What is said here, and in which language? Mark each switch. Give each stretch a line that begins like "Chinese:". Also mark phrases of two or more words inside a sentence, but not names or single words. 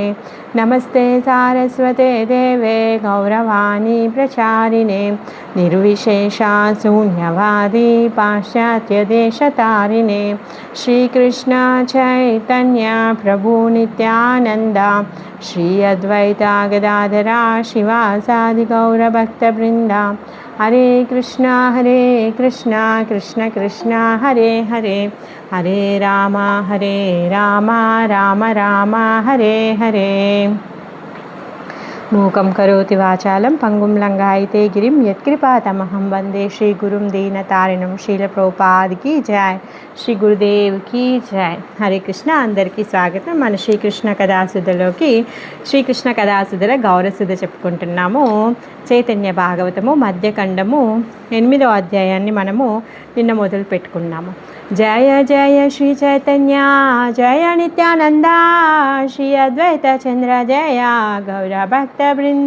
Sanskrit: नमस्ते सारस्वते देवे गौरवाणी प्रचारिणे निर्विशेषा शून्यवादी पाश्चात्यदेशतारिणे। श्रीकृष्ण चैतन्य प्रभु नित्यानंद श्री अद्वैता गदाधरा शिवासादि गौरभक्तवृंदा। हरे कृष्णा कृष्ण कृष्ण हरे हरे हरे राम राम राम हरे हरे। मूकं करोति वाचालं पंगुं लंघयते गिरिं यत्कृपातमहं वंदे श्री गुरुं दीनतारिणं।
Hindi: शील प्रभुपाद की जय, श्री गुरुदेव की जय।
Telugu: హరే కృష్ణ అందరికీ స్వాగతం। మన శ్రీకృష్ణ కథాసుధలోకి శ్రీకృష్ణ కథాసుధల గౌరసుధ చెప్పుకుంటున్నాము। చైతన్య భాగవతము మధ్యఖండము 8వ అధ్యాయాన్ని మనము నిన్న మొదలు పెట్టుకున్నాము।
Sanskrit: జయ జయ శ్రీ చైతన్య జయ నిత్యానంద శ్రీ అద్వైత చంద్ర జయ గౌర భక్త బృంద।